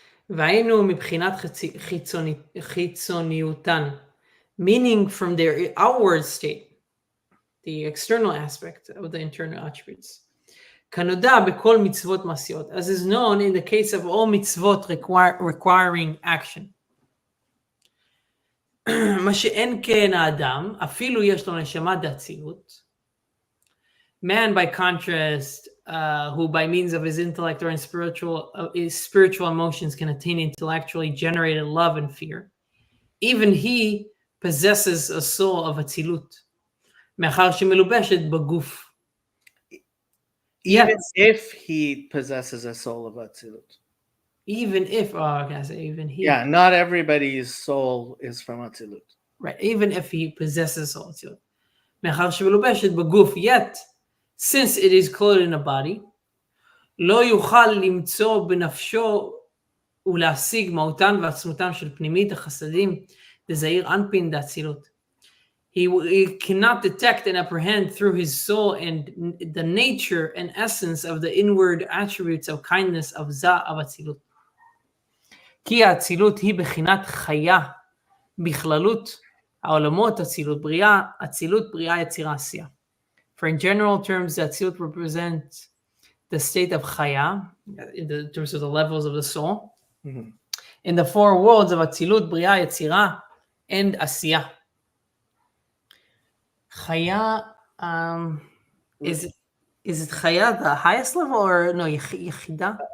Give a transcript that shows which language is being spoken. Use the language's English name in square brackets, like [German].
[Hebrew] והיינו מבחינת חיצוניותן, [English] meaning from their outward state, the external aspect of the internal attributes. [Hebrew] כנודע בכל מצוות מעשיות, [English] as is known in the case of all mitzvot requiring action. [Hebrew] מה שאין כן האדם, אפילו יש לו נשמה דאצילות. [English] Man, by contrast, who by means of his intellect or in his spiritual emotions can attain intellectually generated love and fear, even he possesses a soul of Atzilut. [Hebrew] מאחר שמלובשת בגוף. [English] Even if he possesses a soul of Atzilut. Even if, even he. Yeah, not everybody's soul is from Atzilut. Right, even if he possesses soul Atzilut. [Hebrew] מאחר שמלובשת בגוף, [English] yet, since it is clothed in a body, [Hebrew] לא יוכל למצוא בנפשו ולהשיג מהותן ועצמותן של פנימית החסדים דזעיר אנפין דאצילות. [English] He cannot detect and apprehend through his soul and the nature and essence of the inward attributes of kindness of Zah of Atzilut. [Hebrew] כי האצילות היא בחינת חיה בכללות העולמות אצילות בריאה יצירה עשייה. [English] For in general terms, the Atzilut represents the state of Chaya, in terms of the levels of the soul. Mm-hmm. In the four worlds of Atzilut, Bria, Yetzirah, and Asiyah. Chaya, is it Chaya the highest level or no, Yechida?